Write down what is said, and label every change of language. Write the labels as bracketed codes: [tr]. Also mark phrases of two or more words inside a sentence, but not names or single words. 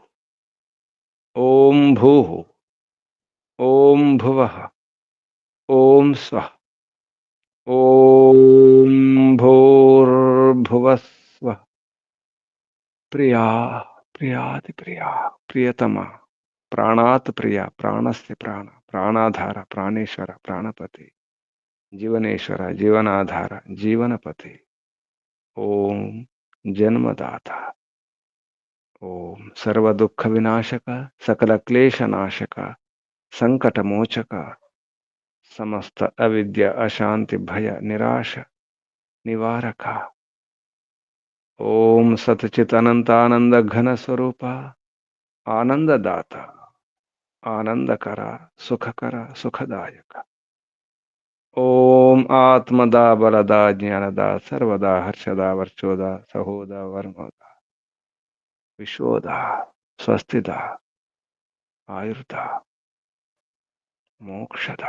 [sa] ओम भूः ओम भुवः ओम स्वः ओम भूर्भुवस्वः। प्रिया प्रियाति प्रिया प्रियतमा प्राणात प्रिया प्राणस्य प्राण प्राणाधार प्राणेश्वर प्राणपति जीवनेश्वर जीवनाधार जीवनपति। ओं जन्मदात ओं सर्वदुःख विनाशक सकल क्लेश नाशक संकटमोचक समस्त अविद्य अशान्ति भय निराश निवारक, ओं सतचित् अनन्तानन्द घन स्वरूप आनन्ददात आनन्दकर सुखकर सुखदायक ओं आत्मदा बलदा ज्ञानदा सर्वदा हर्षदा वर्चोदा सहोदा वर्मदा विश्वोदा स्वस्तिदा आयुर्दा मोक्षदा.